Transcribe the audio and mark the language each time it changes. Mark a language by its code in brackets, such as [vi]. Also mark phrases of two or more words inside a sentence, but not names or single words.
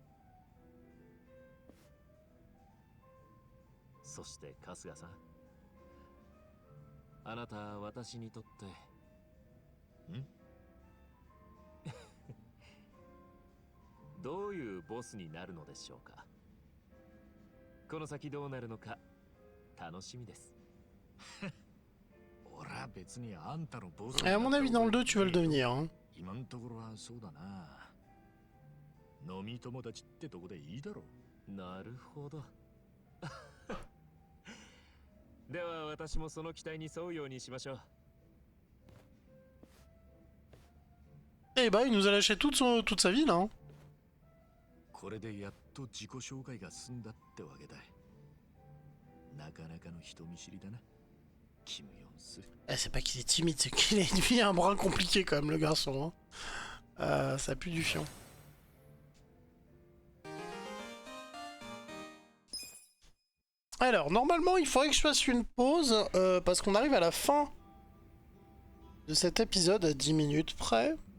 [ja] そして春日さん、あなたは私にとってどういうボスになるのでしょうか。この先どうなるのか楽しみです。俺は別にあんたのボス。 [fr] Et à mon avis, dans le 2, tu vas le devenir. Hein. [ja] 今のところはそうだな。飲み友達ってとこでいいだろう。なるほど。では私もその期待に沿うようにしましょう。 [fr] Eh bah, il nous a lâché toute sa vie là. Hein. [ja] これでやっと自己紹介が済んだってわけだ。なかなかの人見知りだな、キム・ヨンス。 [fr] Eh, c'est pas qu'il est timide, c'est qu'il a une vie un brin compliqué quand même, le garçon. Hein. Ça pue du fion. Alors, normalement, il faudrait que je fasse une pause parce qu'on arrive à la fin de cet épisode à 10 minutes près.